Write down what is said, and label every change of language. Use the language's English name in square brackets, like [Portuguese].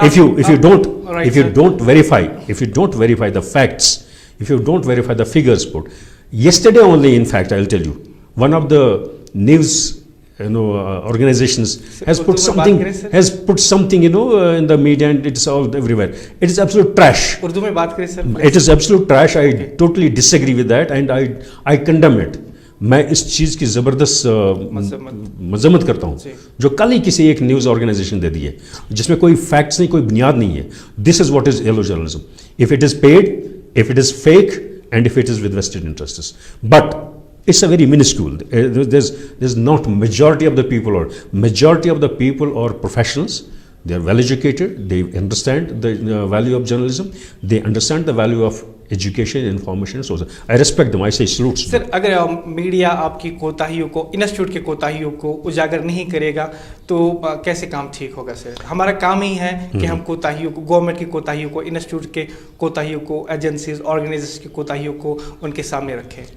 [English] if you don't verify the facts, if you don't verify the figures put, yesterday only, in fact, I'll tell you, one of the news organizations has put something in the media, and it's all everywhere. It is absolute trash. [Urdu] Urdu mein baat kare sir. [English] It is absolute trash. I totally disagree with that, and I condemn it. [Urdu] میں اس چیز کی زبردست مذمت کرتا ہوں جو کل ہی کسی ایک نیوز آرگنائزیشن دے دی ہے جس میں کوئی فیکٹس نہیں، کوئی بنیاد نہیں ہے. [English] This is what is yellow journalism. If it is paid, if it is fake, and if it is with vested interests. But it's a very minuscule. There's not majority of the people are professionals. They are well educated. They understand the value of journalism. They understand the value of education, information. So I respect them. I say salute. [Urdu] سر اگر media آپ کی کوتاہیوں کو، institute کی کوتاہیوں کو اجاگر نہیں کرے گا تو کیسے کام ٹھیک ہوگا سر؟ ہمارا کام ہی ہے کہ ہم کوتاہیوں کو، گورنمنٹ کی کوتاہیوں کو، انسٹیٹیوٹ کے کوتاہیوں کو، ایجنسیز، آرگنائزیشن کی کوتاہیوں کو ان کے سامنے رکھیں.